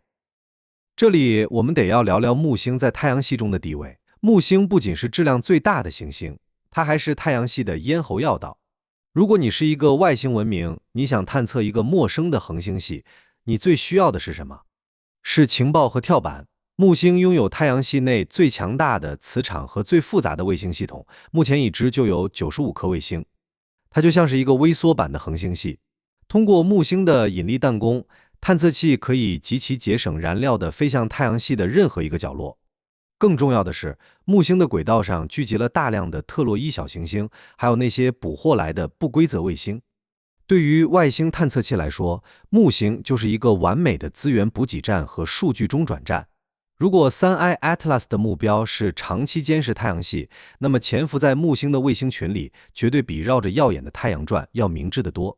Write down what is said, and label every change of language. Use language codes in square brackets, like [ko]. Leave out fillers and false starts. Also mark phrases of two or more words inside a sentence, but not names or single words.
[zh] 這裡我們得要聊聊木星在太陽系中的地位。木星不僅是質量最大的行星，它還是太陽系的咽喉要道。如果你是一個外星文明，你想探測一個陌生的恆星系，你最需要的是什麼？是情報和跳板。木星擁有太陽系內最強大的磁場和最複雜的衛星系統，目前已知就有95顆衛星。它就像是一個微縮版的恆星系。通過木星的引力彈弓，探測器可以極其節省燃料地飛向太陽系的任何一个角落。更重要的是，木星的軌道上聚集了大量的特洛伊小行星，還有那些捕獲來的不規則衛星。對於外星探測器來說，木星就是一個完美的資源補給站和數據中轉站。如果 3I Atlas 的目標是長期監視太陽系，那麼潛伏在木星的衛星群裡，絕對比繞着耀眼的太陽轉要明智得多。